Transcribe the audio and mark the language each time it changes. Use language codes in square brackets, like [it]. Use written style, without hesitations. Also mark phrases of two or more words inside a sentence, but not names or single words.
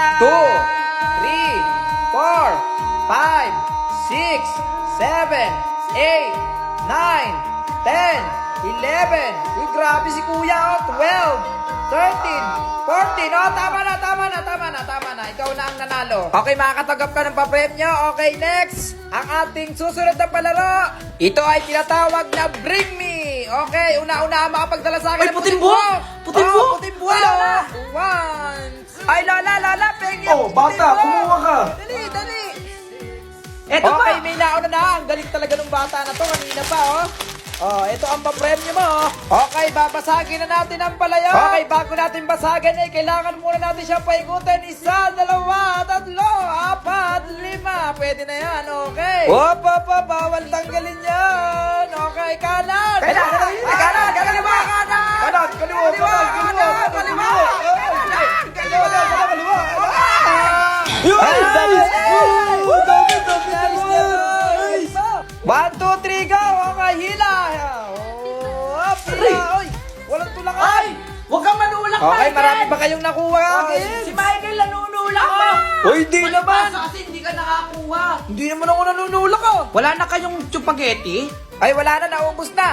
[tl] 2, 3, 4, 5, 6, 7, 8, 9, 10, 11. Uy, grabe si kuya 12, 13, 14. Tama na. Ikaw na ang nanalo. Okay, makakatanggap ka ng papremyo. [en] Okay, next. [tl] Ang ating susunod na palaro. Ito ay tinatawag na Bring Me. Okay, una-una makapagdala sa akin Ay, ng puting buhok! Puting buhok! Puting buhok! Wala na! Ay, Lola, pengi Oh, bata, kumuha ka. Dali. Eto okay, may nauna na. Ang galing talaga ng bata na to. Kanina pa, oh. Oh, ito ang papremyo mo, oh. Okay, babasagin na natin ang palayo. Okay, bago natin basagin, kailangan muna natin siyang paikutin. 1, 2, 3, 4, 5. Pwede na yan, okay. Bawal tanggalin yan. Okay, kanan. Kanan. Kaliwa. [en] One, two, three, go! [tl] Okay, hila! Hila! Oy! Walang tulak! Ay! Huwag kang manulak, Okay, Michael! marami ba kayong nakuha? Si Michael nanunulak ko! Uy, di naman! Kasi hindi ka nakakuha. Hindi naman ako nanunulak, oh! Wala na kayong spaghetti? Ay, wala na, naubos na!